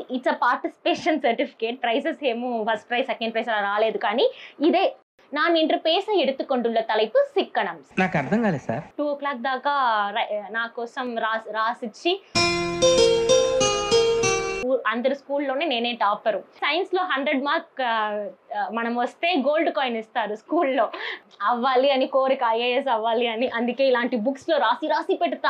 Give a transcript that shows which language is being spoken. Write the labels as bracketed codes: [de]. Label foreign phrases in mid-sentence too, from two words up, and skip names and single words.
[en] it's a participation certificate. [te] ప్రైజెస్ ఏమో [en] first prize second prize [te] అలా రాలేదు, కానీ ఇదే [ta] நான் இன்று பேச எடுத்துக்கொண்டுள்ள தலைப்பு சிக்கனம். [te] నాకు అర్థం కాలేదు సార్. 2 o'clock దాకా నా కోసం రాసిచ్చి అందరు స్కూల్లోనే నేనే టాపరు. సైన్స్లో 100 మార్క్ మనం వస్తే [en] gold coin [te] ఇస్తారు స్కూల్లో. అవ్వాలి అని కోరిక, ఐఏఎస్ అవ్వాలి అని. అందుకే ఇలాంటి బుక్స్లో రాసి పెడతా.